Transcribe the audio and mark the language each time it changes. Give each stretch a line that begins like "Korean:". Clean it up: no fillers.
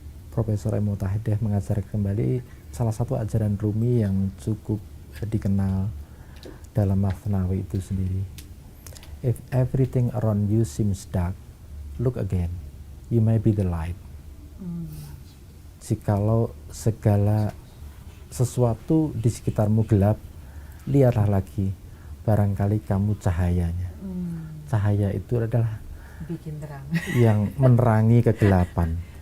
Indonesian: Profesor Ray Mutahedeh mengajar kembali salah satu ajaran Rumi yang cukup dikenal dalam Masnawi itu sendiri.
English: If everything around you seems dark, look again. You may be the light.
Indonesian: Jikalau segala sesuatu di sekitarmu gelap, lihatlah lagi, barangkali kamu cahayanya. Cahaya itu adalah bikin terang, yang menerangi kegelapan.